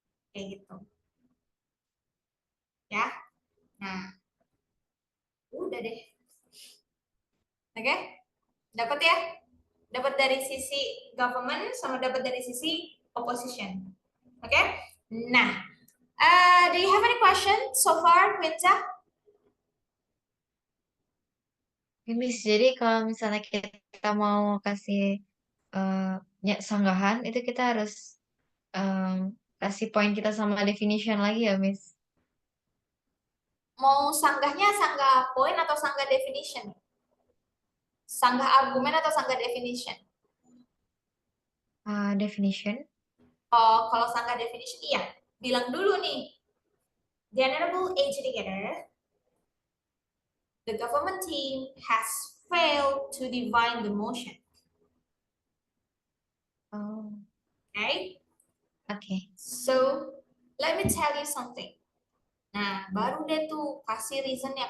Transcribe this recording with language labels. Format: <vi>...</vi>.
<id>Kayak gitu. Ya. Nah, udah deh. Oke? Dapat ya? Dapat dari sisi government sama dapat dari sisi opposition. Oke?</id> <en>Nah, do you have any question so far, Winza?</en> <id>Miss, jadi kalau misalnya kita mau kasih sanggahan, itu kita harus kasih poin kita sama definition lagi ya, Miss? Mau sanggahnya sanggah poin atau sanggah definition? Sanggah argumen atau sanggah definition?</id> <en>Definition.</en> <id>Oh, kalau sanggah definition, iya. Bilang dulu nih.</id> <en>The honorable adjudicator, the government team has failed to define the motion. Oh, Okay? okay. So, let me tell you something.</en> <id>Nah, baru deh tuh kasih reasonnya.</id>